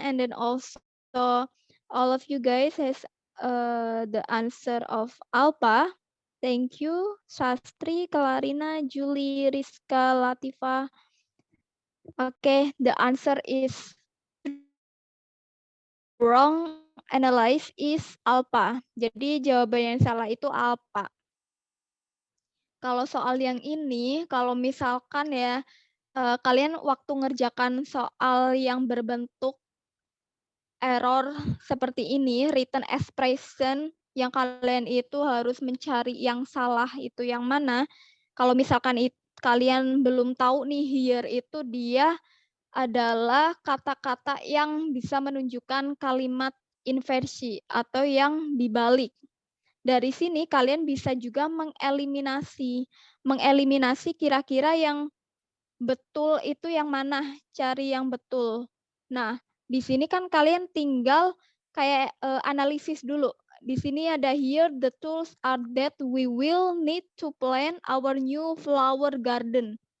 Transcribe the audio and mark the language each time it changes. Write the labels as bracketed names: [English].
[English] And then also all of you guys has the answer of Alpa. Thank you, Sastri, Clarina, Julie, Rizka, Latifa. Okay, the answer is wrong. Analyze is Alpa. [Indonesian] Jadi jawaban yang salah itu Alpa. Kalau soal yang ini, kalau misalkan ya kalian waktu ngerjakan soal yang berbentuk error seperti ini, written expression yang kalian itu harus mencari yang salah itu yang mana. Kalau misalkan kalian belum tahu nih here itu dia adalah kata-kata yang bisa menunjukkan kalimat inversi atau yang dibalik. Dari sini kalian bisa juga mengeliminasi kira-kira yang betul itu yang mana, cari yang betul. Nah, di sini kan kalian tinggal kayak analisis dulu. Di sini ada [English] here the tools are that we will need to plant our new flower garden.